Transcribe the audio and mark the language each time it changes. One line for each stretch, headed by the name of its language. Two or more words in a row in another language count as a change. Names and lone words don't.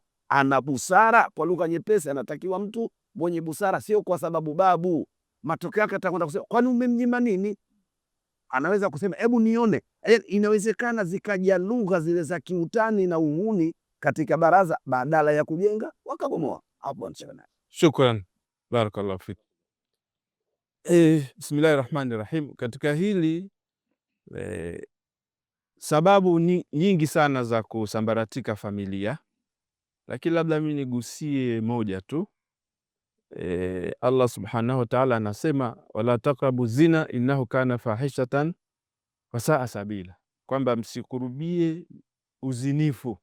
Swahili: Ana busara, kwa lugha nyepesi anatakiwa mtu mwenye busara, sio kwa sababu babu. Matokeo yake atakwenda kusema kwani umemnyima nini? Anaweza kusema hebu nione. Inawezekana zikaja lugha zile za kiutani na uhuni katika baraza, badala ya kujenga wakabomoa. Hapo nchana.
Arabic: شكرا، بارك الله فيك. بسم الله الرحمن الرحيم.
Swahili: Katika hili sababu nyingi sana za kusambaratika familia, lakini labda mimi nigusie moja tu. Allah
Arabic: سبحانه وتعالى
Swahili: anasema
Arabic: ولا تقربوا الزنا إنه كان فاحشة وساء سبيلا,
Swahili: kwamba msikurubie uzinifu.